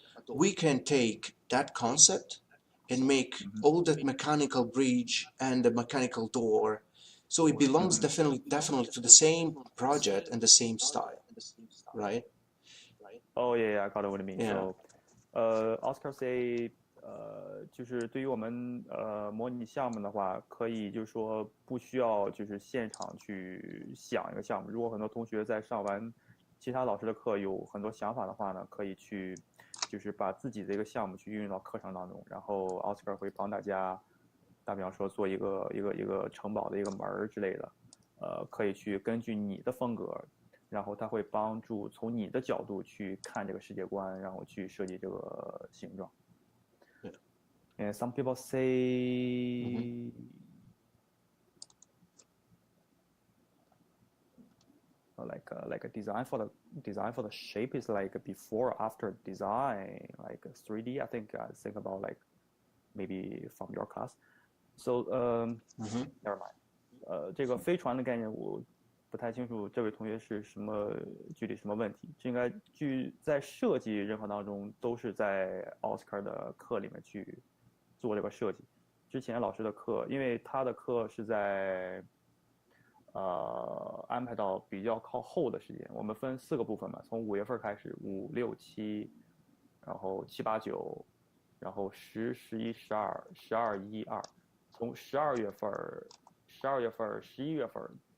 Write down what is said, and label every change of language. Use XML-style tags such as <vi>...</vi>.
<en>We can take that concept and make all that mechanical bridge and the mechanical door, so it belongs definitely to the same project and the same style, right? Oh yeah, I got what you mean. Yeah. So, Oscar say,</en> <zh>就是对于我们模拟项目的话，可以就是说不需要就是现场去想一个项目。如果很多同学在上完其他老师的课有很多想法的话呢，可以去就是把自己的一个项目去运用到课程当中，然后 Oscar 会帮大家，打比方说做一个城堡的一个门之类的，可以去根据你的风格。然后它会帮助从你的角度去看这个世界观，然后去设计这个形状。</zh> <en>And some people say, like a design for the shape is like before after design, like 3D. I think about like maybe from your class. So never mind.</en> <zh>这个飞船的概念我不太清楚，这位同学是具体什么问题？这应该在设计任何当中都是在奥斯卡的课里面去做这个设计。之前老师的课，因为他的课是在安排到比较靠后的时间，我们分4个部分嘛，从5月份开始，5、6、7，然后7、8、9，然后10、11、12、12、1、2，从12月份、11月份。</zh>